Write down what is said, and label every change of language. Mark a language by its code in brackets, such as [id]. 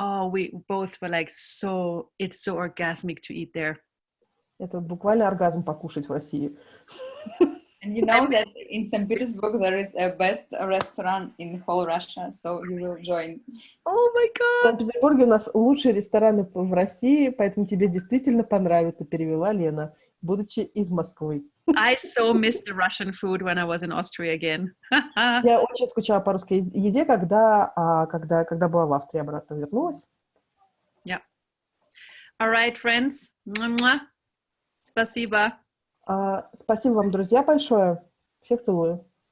[en] We both were like it's so orgasmic to eat there. [ru] Это буквально оргазм покушать в России. [en] And you know that in St. Petersburg there is a best restaurant in whole Russia, so you will join. Oh my [ru] В [en] god! [ru] Санкт-Петербурге у нас лучшие рестораны в России, поэтому тебе действительно понравится, перевела Лена, будучи из Москвы. [en] I so missed the Russian food when I was in Austria again. [ru] Я очень скучала по русской еде, когда была в Австрии, обратно вернулась. [en] Yeah. All right, friends. Mwah. [ru] Спасибо. Спасибо вам, друзья, большое. Всех целую.